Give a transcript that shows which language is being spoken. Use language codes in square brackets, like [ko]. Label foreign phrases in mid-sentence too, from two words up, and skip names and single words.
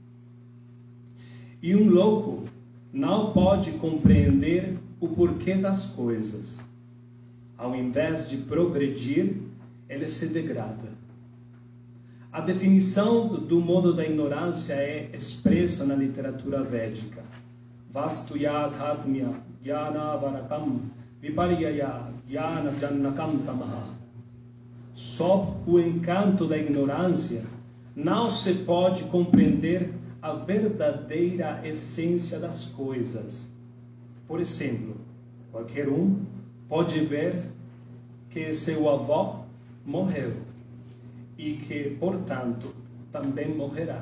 [pt] E um louco não pode compreender o porquê das coisas. Ao invés de progredir, ele se degrada. A definição do modo da ignorância é expressa na literatura védica. [sa] Vastuyathatmya jnana varakam viparyaya jnana jannakam tamaha. [pt] Sob o encanto da ignorância, não se pode compreender a verdadeira essência das coisas. Por exemplo, qualquer um pode ver que seu avô morreu e que, portanto, também morrerá.